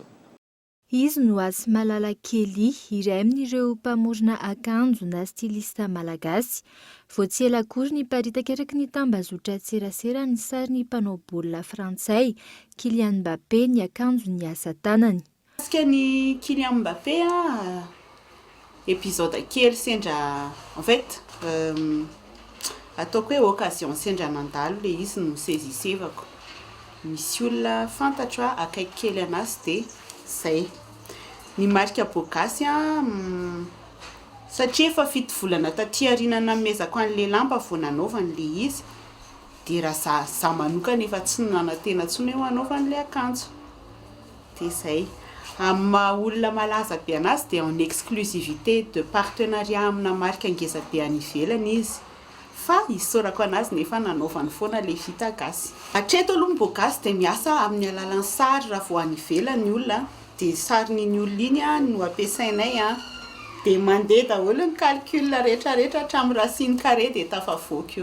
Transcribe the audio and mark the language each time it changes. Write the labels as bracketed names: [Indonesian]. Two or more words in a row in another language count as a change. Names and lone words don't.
[Malagasy] Izy no Asy Malalakely, iray amin'ireo mpamorona akanjo na styliste malagasy. Vao tsy ela akory ny paritaka eraky ny tambazotra tserasera ny sarin'ny mpanao baolina frantsay Kylian Mbappé ny akanjo ny asa tanany. Kasika ny Kylian Mbappé épisode kely sendra [French] en fait [Malagasy] ataoko hoe occasion sendra nandalo le izy no sezisevako. Misy olona fantatro akaiky kely anazy dia zay ny marika bogasy satria efa 7 volana taty arinana namezako an'le lamba vao nanaovany le izy dia raha za manokana efa tsy nanantena tsony hoe hanaovany le akanjo dia zay. Amin'ny maha olona malaza be anazy dia [French] en exclusivité de partenariat [Malagasy] amina marika ngeza be any ivelany izy fa isorako anazy nefa nanaovany foana le vita gasy. Hatreto aloha ny bogasy dia miasa amin'ny alalan'ny sary raha vao any ivelany ny olona dia sarin'iny olona iny no ampiasainay dia mandeha daholo ny calcul rehetrarehetra hatramin'ny [French] racine carré [Malagasy] dia tafavoaka io.